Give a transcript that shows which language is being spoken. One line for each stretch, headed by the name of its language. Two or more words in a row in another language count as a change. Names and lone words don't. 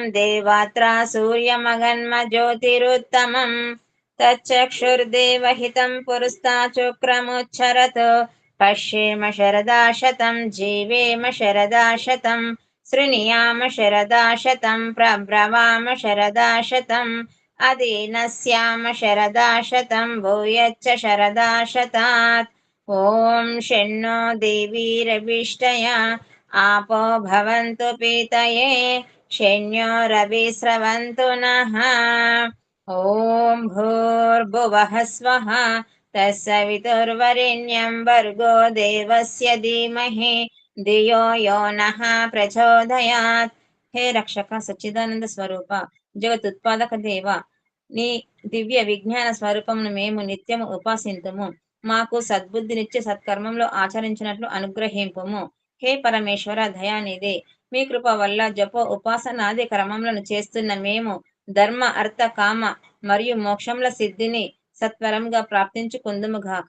Sanskrit: देवात्रा सूर्यमगन्म ज्योतिरुत्तमम् तच्चक्षुर्देवहितं पुरस्ताचुक्रमुच्चरत् पश्येम शरदा शतं जीवेम शरदा शतं शृणुयाम शरदा शतं प्रब्रवाम शरदा शतम् अदीनस्याम शरदा शतं भूयश्च शरदा शतात् ॐ षण्णो देवीरभिष्टया आपो भवन्तु पीतये षण्योरभिस्रवन्तु नः ॐ भूर्भुवः स्वः తస్సవితుర్వరేణ్యం భర్గో దేవస్య ధీమహి ధియో యో నః ప్రచోదయాత్.
Telugu: హే రక్షక సచ్చిదానంద స్వరూప జగతుత్పాదక దేవ, నీ దివ్య విజ్ఞాన స్వరూపమును మేము నిత్యము ఉపాసింతుము. మాకు సద్బుద్ధినిచ్చి సత్కర్మంలో ఆచరించినట్లు అనుగ్రహింపుము. హే పరమేశ్వర దయానిధి, మీ కృప వల్ల జప ఉపాసనాది క్రమములను చేస్తున్న మేము ధర్మ అర్థ కామ మరియు మోక్షముల సిద్ధిని సత్వరంగా ప్రాప్తించుకుందుముగాక.